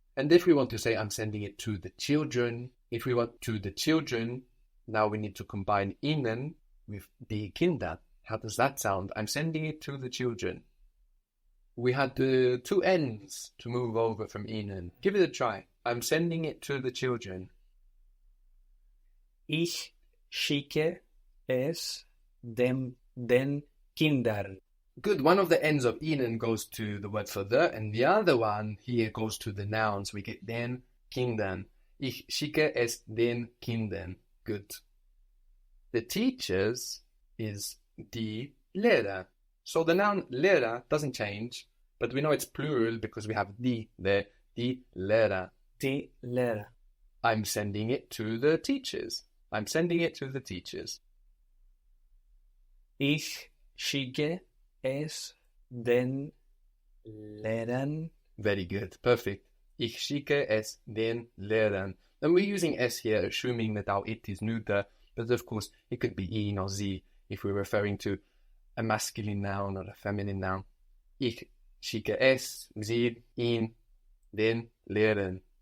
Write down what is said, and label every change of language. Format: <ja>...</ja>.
<en>And if we want to say I'm sending it to the children, if we want to the children, now we need to combine ihnen with die Kinder. How does that sound? I'm sending it to the children. We had the two N's to move over from ihnen. Give it a try. I'm sending it to the children.</en> <de>Ich schicke es den Kindern.</de> <en>Good. One of the ends of ihnen goes to the word for the, and the other one here goes to the nouns. We get den Kindern. Ich schicke es den Kindern. Good. The teachers is die Lehrer. So the noun Lehrer doesn't change, but we know it's plural because we have die there.</en> <de>Die Lehrer. Die Lehrer.</de> <en>I'm sending it to the teachers. I'm sending it to the teachers.</en> <de>Ich schicke es den Lehrern.</de> <en>Very good. Perfect.</en> <de>Ich schicke es den Lehrern.</de> <en>And we're using es here, assuming that our it is neuter, but of course it could be ihn or sie if we're referring to a masculine noun or a feminine noun.</en> <de>Ich schicke es, sie, ihn, den Lehrern.</de>